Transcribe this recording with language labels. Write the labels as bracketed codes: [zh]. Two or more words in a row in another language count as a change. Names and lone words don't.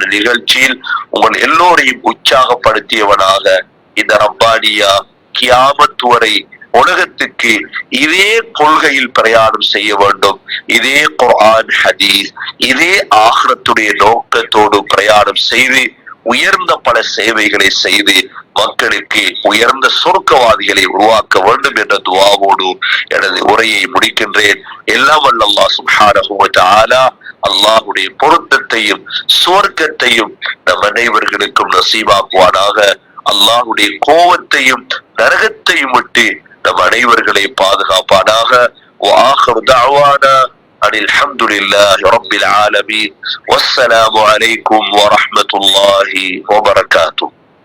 [ta] நிகழ்ச்சியில் உங்கள் எல்லோரையும் உற்சாகப்படுத்தியவனாக இந்த ரப்பானியா கியாமத் வரை உலகத்துக்கு இதே கொள்கையில் பிரயாணம் செய்ய வேண்டும், இதே குர்ஆன் ஹதீஸ், இதே ஆகிரத்துடைய நோக்கத்தோடு பிரயாணம் செய்து உயர்ந்த பல சேவைகளை செய்து மக்களுக்கு உயர்ந்த சொர்க்கவாதிகளை உருவாக்க வேண்டும் என்ற துஆவோடு எனது உரையை முடிக்கின்றேன். எல்லாம் வல்ல அல்லாஹ் [ar] سبحانه وتعالى [ta] அல்லாஹ்வுடைய பொருத்தத்தையும் சுவர்க்கத்தையும் நம் அனைவர்களுக்கும் நசீபாக்குவானாக. அல்லாஹ்வுடைய கோபத்தையும் நரகத்தையும் விட்டு நம் அனைவர்களை பாதுகாப்பானாக. [ar] وآخر دعوانا أن الحمد لله رب العالمين والسلام عليكم ورحمة الله وبركاته.